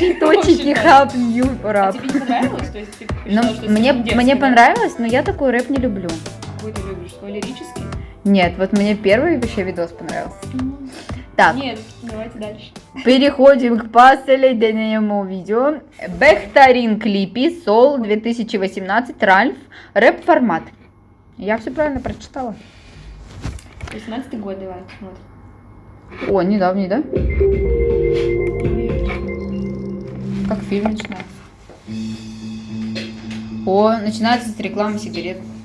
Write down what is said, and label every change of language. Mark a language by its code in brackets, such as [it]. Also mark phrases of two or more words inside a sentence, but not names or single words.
[tg] Репи Точики Хап Нью А [ru] Рап. тебе не понравилось? То есть ты Ну, посчитала, что мне, слишком дерзко, мне да? понравилось, но я такой рэп не люблю. Какой ты любишь? Свой лирический? Нет, вот мне первый вообще видос понравился. Так, Нет, давайте дальше. переходим к последнему видео. [tg] Бехтарин клипи Сол 2018 Ральф рэп формат. [ru] Я все правильно прочитала. 18-й год, давай, смотрим. О, недавний, да? Как фильм начинается. О, начинается с рекламы сигарет.